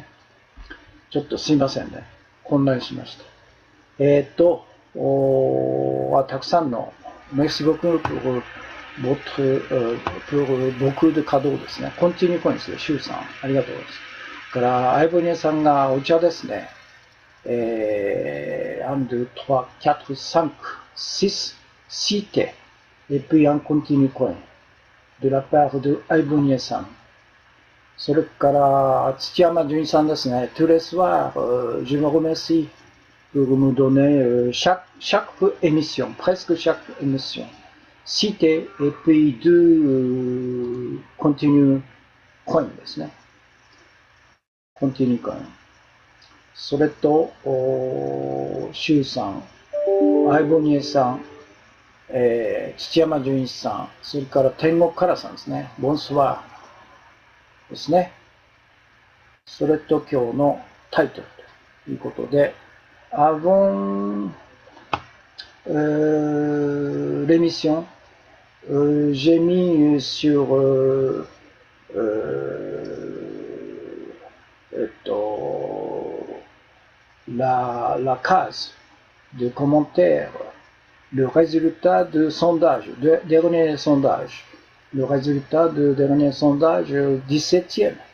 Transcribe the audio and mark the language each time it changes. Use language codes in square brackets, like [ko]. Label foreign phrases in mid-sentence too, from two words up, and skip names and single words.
[ja] ちょっとすいませんね。混乱しました。たくさんの [fr] merci beaucoup pour beaucoup de cadeaux [ja] ですね。コンティニューコインですよ、シュウさん。ありがとうございます。から、アイボニアさんがお茶ですね。 [fr] 1, 2, 3, 4, 5, 6 cités, et puis un continu coin de la part de Aibonier さん。 [ja] それから、土山純一さんですね。 [fr] tous les soirs, je me remercie pour me donner chaque émission, presque chaque émission, cité et puis deux continu coin [ja] ですね。 [fr] continu coin。 [ja] それと、シュウさん、アイボニエさん、土山純一さん、それから天国からさんですね。ボンスワーですね。それと今日のタイトルということで、avant [fr] l'émission, j'ai mis sur la case de commentaires le résultat de sondage, dernier sondage, le résultat de dernier sondage 17e.